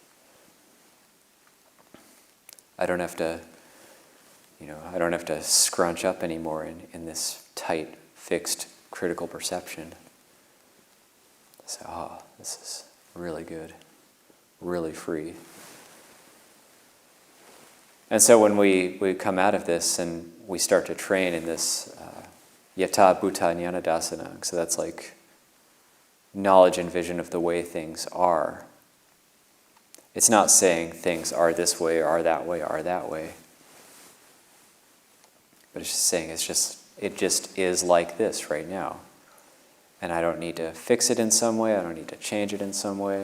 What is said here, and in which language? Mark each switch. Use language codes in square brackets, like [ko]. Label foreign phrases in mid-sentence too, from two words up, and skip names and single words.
[en] I don't have to, I don't have to scrunch up anymore in this tight, fixed, critical perception. So, this is really good, really free. And so when we come out of this and we start to train in this [pi] yata bhuta jnanadasana, [en] so that's like knowledge and vision of the way things are. It's not saying things are this way, are that way, are that way. But it's just saying it just is like this right now. And I don't need to fix it in some way, I don't need to change it in some way.